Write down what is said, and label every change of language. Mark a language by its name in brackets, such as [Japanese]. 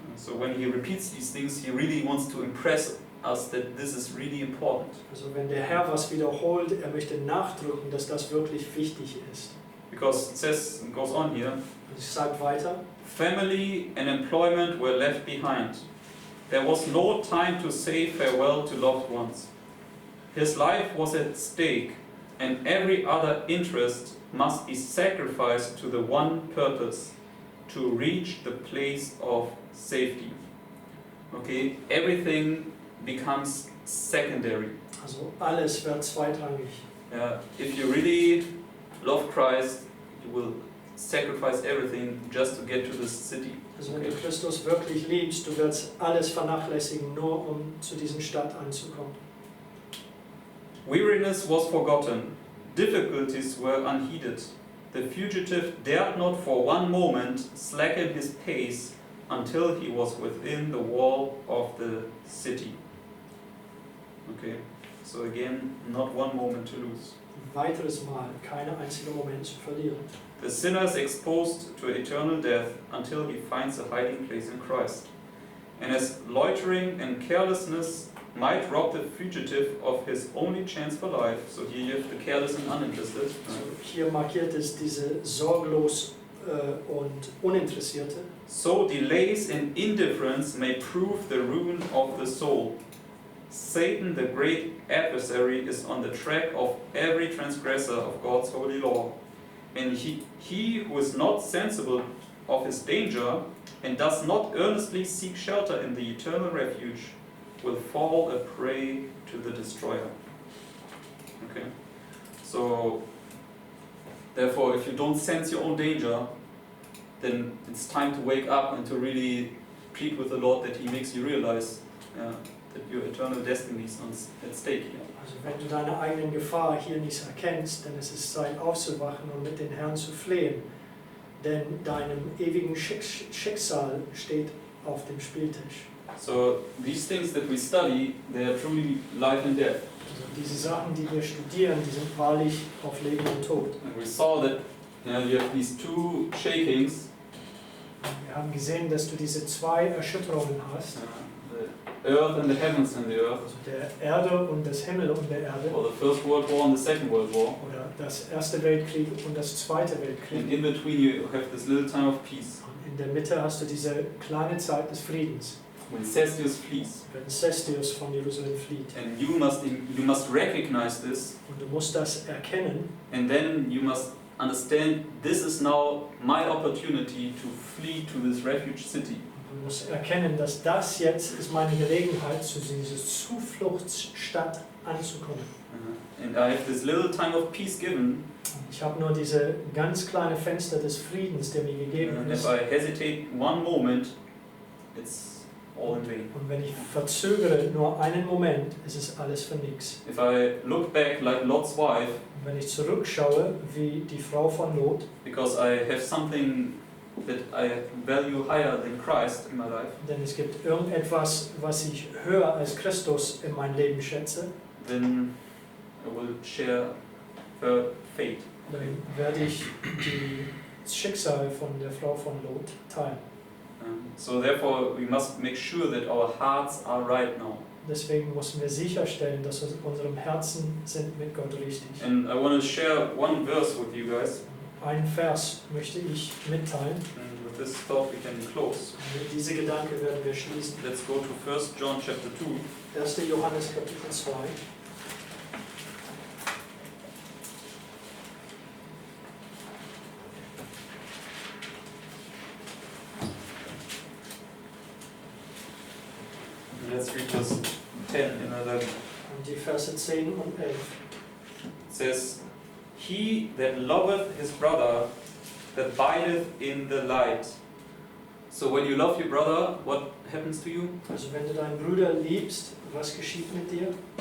[English] So when he repeats these things, he really wants to impress us that this is really important. [German] Also wenn der Herr was wiederholt, er möchte nachdrücken, dass das wirklich wichtig ist. [English] Because it says, it goes on here, [German] Es sagt weiter, [English] family and employment were left behind. There was no time to say farewell to loved ones. His life was at stake, and every other interest must be sacrificed to the one purpose, to reach the place of safety. Okay, everything becomes secondary. [German] Also alles wird zweitrangig. [English] If you really love Christ, you will sacrifice everything just to get to this city. [German] Also wenn du Christus wirklich liebst, du wirst alles vernachlässigen, nur um zu dieser Stadt anzukommen. [English] Weariness was forgotten, difficulties were unheeded. The fugitive dared not for one moment slacken his pace until he was within the wall of the city. Okay, so again, not one moment to lose. [German] Ein weiteres Mal, keinen einzigen Moment zu verlieren. [English] The sinner is exposed to eternal death until he finds a hiding place in Christ. And as loitering and carelessness might rob the fugitive of his only chance for life, so here you have the careless and uninterested. [German] Also hier markiert es diese sorglos und Uninteressierte. [English] So delays and indifference may prove the ruin of the soul. Satan, the great adversary, is on the track of every transgressor of God's holy law. And he who is not sensible of his danger and does not earnestly seek shelter in the eternal refuge will fall a prey to the destroyer. Okay? So, therefore, if you don't sense your own danger, then it's time to wake up and to really plead with the Lord that He makes you realize that your eternal destiny is at stake here. [German] Also wenn du deine eigenen Gefahr hier nicht erkennst, dann ist es Zeit aufzuwachen und mit den Herrn zu flehen, denn deinem ewigen Schicksal steht auf dem Spieltisch. [English] So these things that we study, they are truly life and death. [German] Also diese Sachen, die wir studieren, die sind wahrlich auf Leben und Tod. [English] And we saw that you have these two shakings. [German] Wir haben gesehen, dass du diese zwei Erschütterungen hast. [English] The earth and the heavens and the earth. [German] Also der Erde und das Himmel und der Erde. [English] Or the First World War and the Second World War. [German] Oder das Erste Weltkrieg und das Zweite Weltkrieg. [English] And in between you have this little time of peace. [German] Und in der Mitte hast du diese kleine Zeit des Friedens. [English] When Cestius flees. [German] Wenn Cestius von Jerusalem flieht. [English] And you must recognize this. [German] Und du musst das erkennen. [English] And then you must understand this is now my opportunity to flee to this refuge city. [German] Du musst erkennen, dass das jetzt ist meine Gelegenheit, zu dieser Zufluchtsstadt anzukommen. [English] And I have this little time of peace given. [German] Ich habe nur diese ganz kleine Fenster des Friedens, der mir gegeben [English] And [German] ist. [English] if I hesitate one moment, it's all in vain. [German] Und wenn ich verzögere nur einen Moment, ist es alles für nichts. [English] If I look back like Lot's wife, [German] Und wenn ich zurückschaue, wie die Frau von Lot, [English] because I have something that I value higher than Christ in my life, [German] denn es gibt irgendetwas, was ich höher als Christus in meinem Leben schätze, [English] then I will share her fate. [German] dann werde ich das Schicksal von der Frau von Lot teilen. [English] So therefore we must make sure that our hearts are right now. [German] Deswegen müssen wir sicherstellen, dass unsere Herzen sind mit Gott richtig. [English] And I want to share one verse with you guys. [German] Ein Vers möchte ich mitteilen. [English] And with this thought we can close. [German] Mit diesem Gedanke werden wir schließen. [English] Let's go to 1 John chapter 2. [German] 1. Johannes Kapitel 2. [English] Let's read verse 10 and 11. [German] Und die Verse 10 und 11. [English] It says, He that loveth his brother abideth in the light. So when you love your brother, what happens to you? [German] Also wenn du deinen Bruder liebst, was geschieht mit dir?